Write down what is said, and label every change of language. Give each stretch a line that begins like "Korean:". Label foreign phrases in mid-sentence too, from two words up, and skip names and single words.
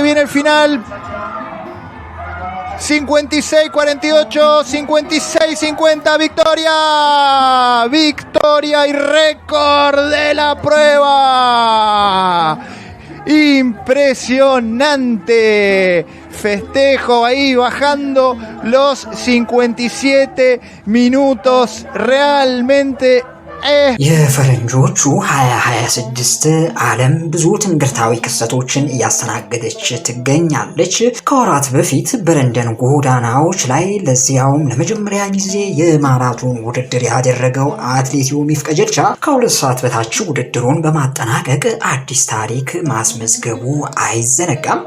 Spanish: 56-48, 56-50, victoria y récord de la prueba. Impresionante festejo ahí, bajando los 57 minutos, realmente
Amharic: የፈረንጆቹ 2026 ዓለም ብዙ ትንግርታዊ ክስተቶችን እያስተናገደች ትገኛለች። ከወራት በፊት በለንደን ጎዳናዎች ላይ ለዚያውም ለመጀመሪያ ጊዜ የማራቶን ውድድር ያደረገው አትሌት ዮሚፍ ቀጀልቻ ከ2 ሰዓት በታች ውድድሩን በማጠናቀቅ አዲስ ታሪክ ማስመዝገቡ አይዘነጋም።